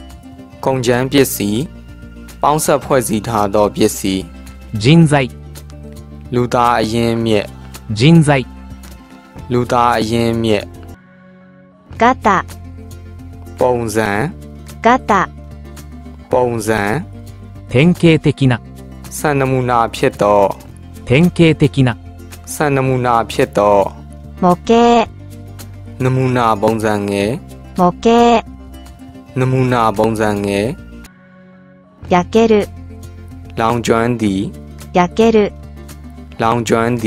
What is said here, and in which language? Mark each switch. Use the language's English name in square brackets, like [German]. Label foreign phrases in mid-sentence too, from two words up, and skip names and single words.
[Burmese] ကုန်ကျန်းပစ္စည်းပေါင်းစပ်ဖွဲ့စည်းထားသောပစ္စည်း [Japanese] 人材、 [Burmese] လူသားအရင်းမြစ် [Japanese] 人材、 [Burmese] လူသားအရင်းမြစ် [Japanese] ガタ、 [Burmese] ပုံစံ [Japanese] ガタ、 [Burmese] ပုံစံ [Japanese] 典型的な、 [Burmese] စံနမူနာဖြစ်သော [Japanese] 典型的な、 [Burmese] စံနမူနာဖြစ်သော [Japanese] 模型、 [Burmese] နမူနာပုံစံငယ် [Japanese] 模型、 [Burmese] နမူနာပုံစံငယ် [Japanese] 焼ける、 [Burmese] လောင်ကျွမ်းသည် [Japanese] 焼ける、 [Burmese] လောင်ကျွမ်းသည်